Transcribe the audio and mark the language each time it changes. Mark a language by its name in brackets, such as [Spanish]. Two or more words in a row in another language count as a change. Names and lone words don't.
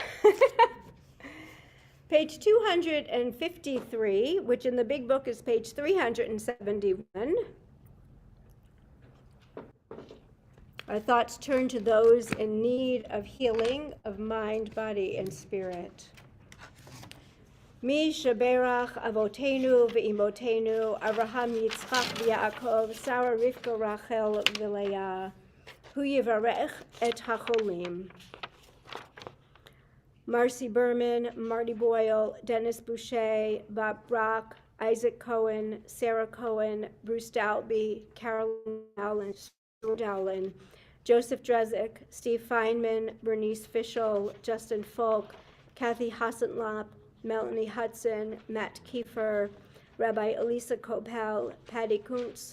[English] Page 253, which in the big book is page 371. Our thoughts turn to those in need of healing of mind, body, and spirit. [Hebrew] מי שברך אבותינו ואמותינו, אברהם, יצחק, ויעקב, שרה, רבקה, רחל, ולאה, הוא יברך את החולים. [English] Marcy Berman, Marty Boyle, Dennis Boucher, Bob Brock, Isaac Cohen, Sarah Cohen, Bruce Dalby, Carolyn Allen, Stuart Allen, Joseph Drezick, Steve Feynman, Bernice Fischel, Justin Folk, Kathy Hassenlop, Melanie Hudson, Matt Kiefer, Rabbi Elisa Kopel, Patty Kuntz,